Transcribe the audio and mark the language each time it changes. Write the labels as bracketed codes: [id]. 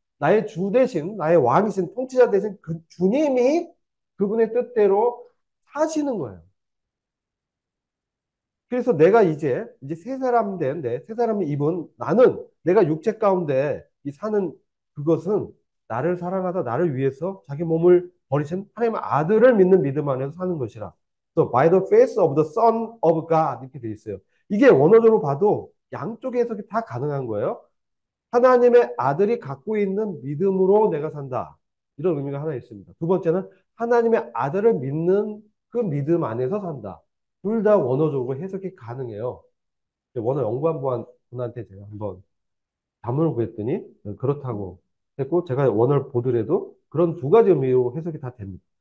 [ko] 나의 주 대신, 나의 왕이신 통치자 대신 그 주님이 그분의 뜻대로 사시는 거예요. 그래서 내가 이제 새 사람 된데 새 사람이 입은 나는 내가 육체 가운데 이 사는 그것은 나를 사랑하사 나를 위해서 자기 몸을 버리신 하나님의 아들을 믿는 믿음 안에서 사는 것이라. [en] So by the face of the Son of God [ko] 이렇게 돼 있어요. 이게 원어적으로 봐도 양쪽의 해석이 다 가능한 거예요. 하나님의 아들이 갖고 있는 믿음으로 내가 산다. 이런 의미가 하나 있습니다. 두 번째는 하나님의 아들을 믿는 그 믿음 안에서 산다. 둘 다 원어적으로 해석이 가능해요. 원어 연구한 분한테 제가 한번 자문을 구했더니 그렇다고 했고 제가 원어를 보더라도 그런 두 가지 의미로 해석이 다 됩니다.